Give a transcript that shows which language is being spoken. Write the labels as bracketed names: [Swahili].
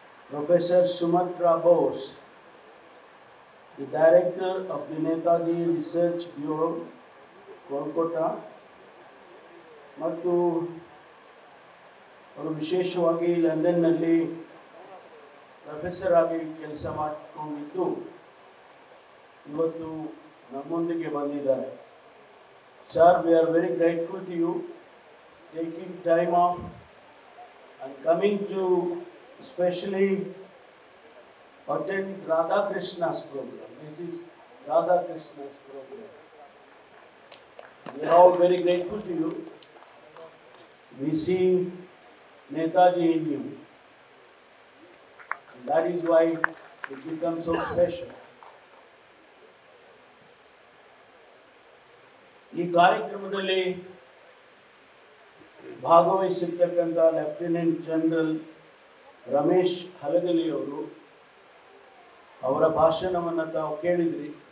[Kannada] Professor ಸುಮತ್ರಾ Bose, the director of the Netaji research bureau Kolkata, ಮತ್ತು ಅವರು ವಿಶೇಷವಾಗಿ ಲಂಡನ್ನಲ್ಲಿ ಪ್ರೊಫೆಸರ್ ಆಗಿ ಕೆಲಸ ಮಾಡಿಕೊಂಡಿದ್ದು ಇವತ್ತು ನಮ್ಮೊಂದಿಗೆ ಬಂದಿದ್ದಾರೆ. [English] Sir, we are very grateful to you taking time off and coming to especially attend Radha Krishna's program. This is Radha Krishna's program. We are all very grateful to you. We see Netaji in you. And that is why it becomes so special. [Kannada] ಈ ಕಾರ್ಯಕ್ರಮದಲ್ಲಿ ಭಾಗವಹಿಸಿರ್ತಕ್ಕಂಥ lieutenant general Ramesh ಹಲಗಲಿಯವರು, ಅವರ ಭಾಷಣವನ್ನು ತಾವು ಕೇಳಿದ್ರಿ.